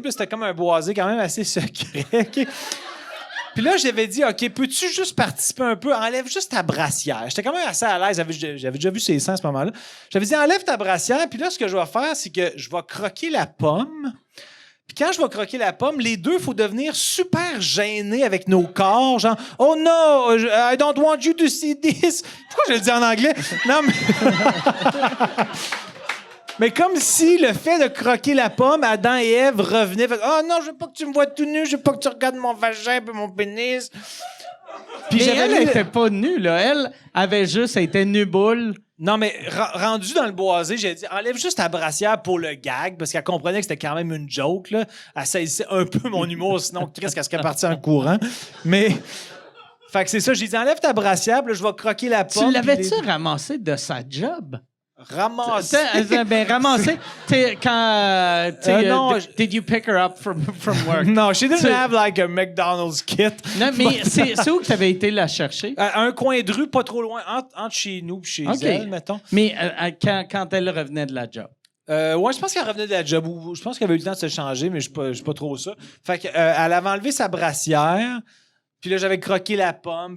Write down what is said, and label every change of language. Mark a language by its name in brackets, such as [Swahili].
[French] Puis là, c'était comme un boisé quand même assez secret. Okay? Puis là, j'avais dit, OK, peux-tu juste participer un peu? Enlève juste ta brassière. J'étais quand même assez à l'aise. J'avais déjà vu ses seins à ce moment-là. J'avais dit, enlève ta brassière. Puis là, ce que je vais faire, c'est que je vais croquer la pomme. Puis quand je vais croquer la pomme, les deux, il faut devenir super gênés avec nos corps. [English] Genre, oh no, I don't want you to see this. [French] Pourquoi je le dis en anglais? Non, mais... mais comme si le fait de croquer la pomme, Adam et Ève revenaient. Oh non, je veux pas que tu me vois tout nu, je veux pas que tu regardes mon vagin et mon pénis. Puis mais elle n'était pas nue, là. Elle avait juste été nue boule. Non, mais rendu dans le boisé, j'ai dit, enlève juste ta brassière pour le gag, parce qu'elle comprenait que c'était quand même une joke, là. Elle saisissait un peu mon humour, sinon, qu'est-ce qu'elle serait partie en courant. Mais, fait que c'est ça, j'ai dit, enlève ta brassière, puis là, je vais croquer la pomme. Tu l'avais-tu ramassé de sa job? Ramassé? Ben, ramassé. Quand. Non, [English] did you pick her up from work? No, she didn't have like a McDonald's kit. [French] Non, mais c'est où que tu avais été la chercher? Un coin de rue, pas trop loin, entre chez nous et chez elle, mettons. Mais quand elle revenait de la job? Ouais, je pense qu'elle revenait de la job. Je pense qu'elle avait eu le temps de se changer, mais je suis pas trop ça. Fait qu'elle avait enlevé sa brassière. Puis là, j'avais croqué la pomme.